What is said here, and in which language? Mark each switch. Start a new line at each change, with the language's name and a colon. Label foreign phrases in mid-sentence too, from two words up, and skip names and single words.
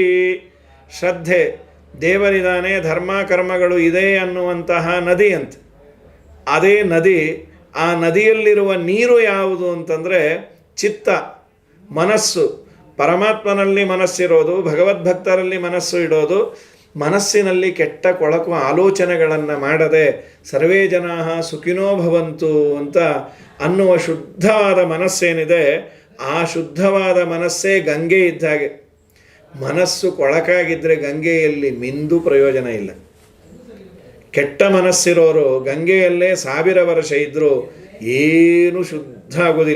Kannada: ಶ್ರದ್ಧೆ, ದೇವರಿದಾನೆ, ಧರ್ಮ ಕರ್ಮಗಳು ಇದೆ ಅನ್ನುವಂತಹ ನದಿ ಅಂತ. ಅದೇ ನದಿ, ಆ ನದಿಯಲ್ಲಿರುವ ನೀರು ಯಾವುದು ಅಂತಂದರೆ ಚಿತ್ತ, ಮನಸ್ಸು. ಪರಮಾತ್ಮನಲ್ಲಿ ಮನಸ್ಸಿರೋದು, ಭಗವದ್ಭಕ್ತರಲ್ಲಿ ಮನಸ್ಸು ಇಡೋದು. ಮನಸ್ಸಿನಲ್ಲಿ ಕೆಟ್ಟ ಕೊಳಕು ಆಲೋಚನೆಗಳನ್ನು ಮಾಡದೆ
Sanskrit: ಸರ್ವೇ ಜನಾಃ ಸುಖಿನೋ ಭವಂತು
Kannada: ಅಂತ ಅನ್ನುವ ಶುದ್ಧವಾದ ಮನಸ್ಸೇನಿದೆ, ಆ ಶುದ್ಧವಾದ ಮನಸ್ಸೇ ಗಂಗೆ ಇದ್ದಾಗೆ. ಮನಸ್ಸು ಕೊಳಕಾಗಿದ್ದರೆ ಗಂಗೆಯಲ್ಲಿ ಮಿಂದು ಪ್ರಯೋಜನ ಇಲ್ಲ. ಕೆಟ್ಟ ಮನಸ್ಸಿರೋರು ಗಂಗೆಯಲ್ಲೇ 1000 ವರ್ಷ ಇದ್ದರೂ ಏನೂ ಶುದ್ಧ ಆಗೋದಿಲ್ಲ.